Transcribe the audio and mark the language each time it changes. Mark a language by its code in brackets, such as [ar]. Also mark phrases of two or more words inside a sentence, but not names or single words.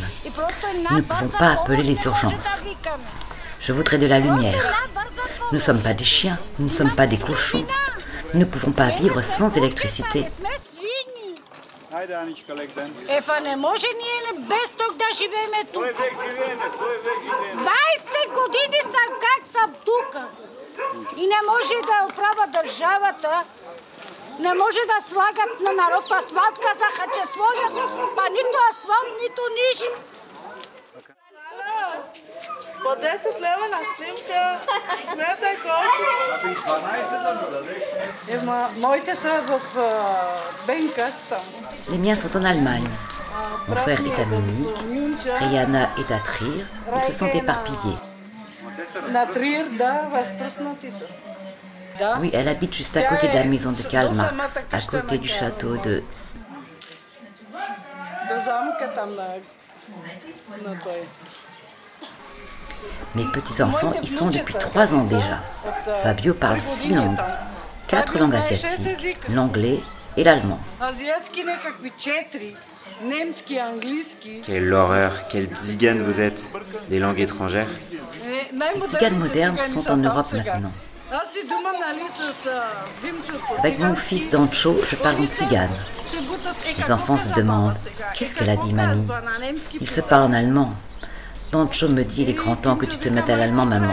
[fr] Nous ne pouvons pas appeler les urgences. Je voudrais de la lumière. Nous ne sommes pas des chiens, nous ne sommes pas des cochons. Nous ne pouvons pas vivre sans électricité. [bg] Не може ние без ток да живеем тук. 20 години съм как съм тук. И не може да оправя държавата. Не може да слагат на народ асфалт, казаха, че слагат, па нито асфалт, нито нищо. По 10 лева на снимка, смятай колко. Моите са в Бенка там. [fr] Les miens sont en Allemagne. Mon frère est à Munich, Rihanna est à Trier. Ils se sont éparpillés. [bg] На Триер, да, възпръснати са. [fr] Oui, elle habite juste à côté de la maison de Karl Marx, à côté du château de... [bg] До замка там на той. [fr] Mes petits-enfants y sont depuis 3 ans déjà. Fabio parle 6 langues, 4 langues asiatiques, l'anglais et l'allemand. [bg] Азиатски някакви 4, немски, английски. [fr] Quelle horreur, quelle tzigane vous êtes. Des langues étrangères. Les tziganes modernes sont en Europe maintenant. Avec mon fils Dancho, je parle en tzigane. Les enfants se demandent « Qu'est-ce qu'elle a dit, mamie ?» Ils se parlent en allemand. Dancho me dit « Il est grand temps que tu te mettes à l'allemand, maman.